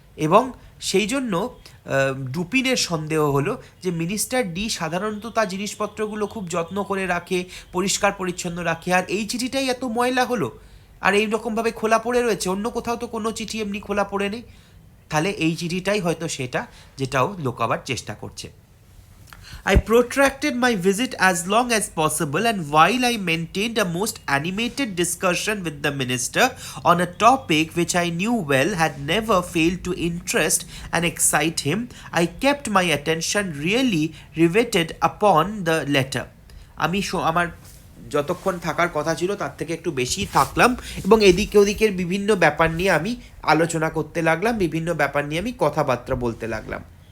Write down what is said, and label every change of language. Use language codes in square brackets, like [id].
[bn] এবং সেই জন্য ডুপিনের সন্দেহ হলো যে মিনিস্টার ডি সাধারণত তার জিনিসপত্রগুলো খুব যত্ন করে রাখে, পরিষ্কার পরিচ্ছন্ন রাখে, আর এই চিঠিটাই এত ময়লা হলো আর এই রকমভাবে খোলা পড়ে রয়েছে, অন্য কোথাও তো কোনো চিঠি এমনি খোলা পড়ে নেই, তাহলে এই চিঠিটাই হয়তো সেটা যেটাও লোকাবার চেষ্টা করছে। [en] I protracted my visit as long as possible, and while I maintained a most animated discussion with the minister on a topic which I knew well had never failed to interest and excite him, I kept my attention really riveted upon the letter. [bn] আমি আমার যতক্ষণ থাকার কথা ছিল তার থেকে একটু বেশি থাকলাম এবং এদিকে ওদিকের বিভিন্ন ব্যাপার নিয়ে আমি আলোচনা করতে লাগলাম, বিভিন্ন ব্যাপার নিয়ে আমি কথাবার্তা বলতে লাগলাম।